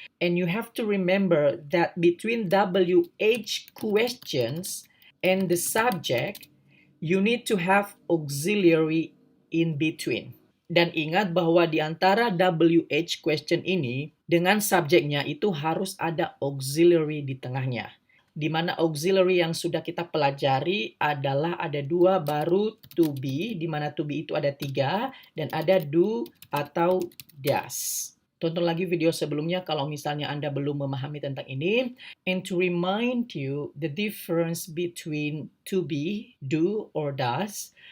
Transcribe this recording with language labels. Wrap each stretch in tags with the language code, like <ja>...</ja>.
<en>And you have to remember that between WH questions and the subject, you need to have auxiliary in between.</en> <id>Dan ingat bahwa di antara WH question ini, dengan subjeknya itu harus ada auxiliary di tengahnya. Di mana auxiliary yang sudah kita pelajari adalah ada dua, baru to be, di mana to be itu ada 3, dan ada do atau does. Tonton lagi video sebelumnya kalau misalnya Anda belum memahami tentang ini.</id> <en>And to remind you the difference between to be, do, or does.</en>